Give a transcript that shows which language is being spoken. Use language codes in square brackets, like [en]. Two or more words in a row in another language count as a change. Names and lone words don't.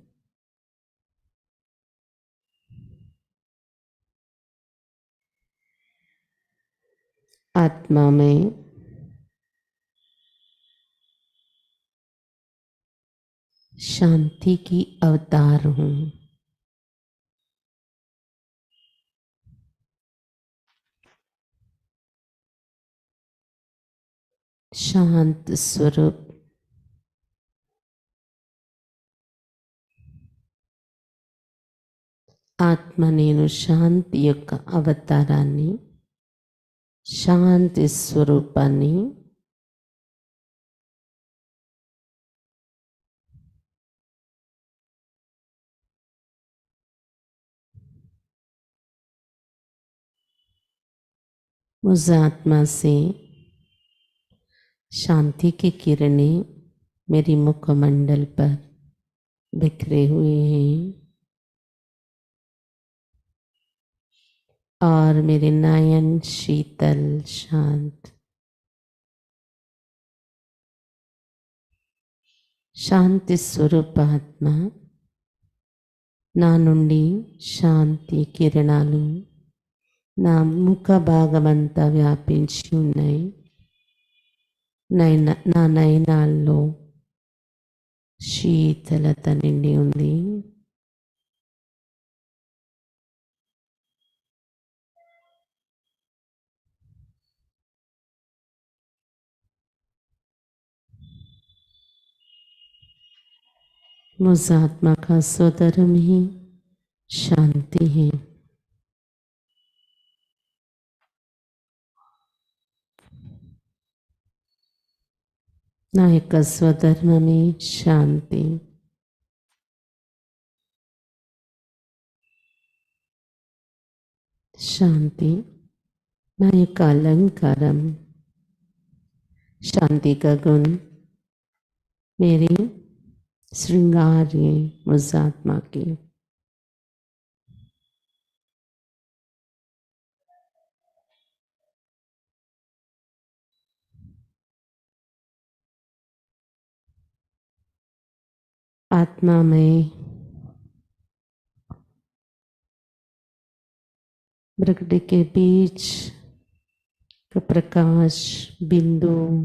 [hi] आत्मा में शांति की अवतार हूँ। शांत स्वरूप [te] ఆత్మ నేను శాంతి యొక్క అవతారాన్ని, శాంతి స్వరూపాన్ని [hi] उस आत्मा से शांति की किरणें मेरी मुखमंडल पर बिखरे हुए हैं और मेरे नयन शीतल शांत [te] శాంతి స్వరూపాత్మ నా నుండి శాంతి కిరణాలు నా ముఖ భాగమంతా వ్యాపించి ఉన్నాయి. నా నయనాల్లో శీతలత నిండి ఉంది. [hi] मुझ आत्मा का स्वधर्म ही शांति है. [te] నా యొక్క స్వధర్మమే శాంతి. శాంతి నా యొక్క अलंकारम. [hi] शांति का गुण मेरी श्रृंगार है मुझ आत्मा की. आत्मा में प्रकृति के बीच का प्रकाश बिंदु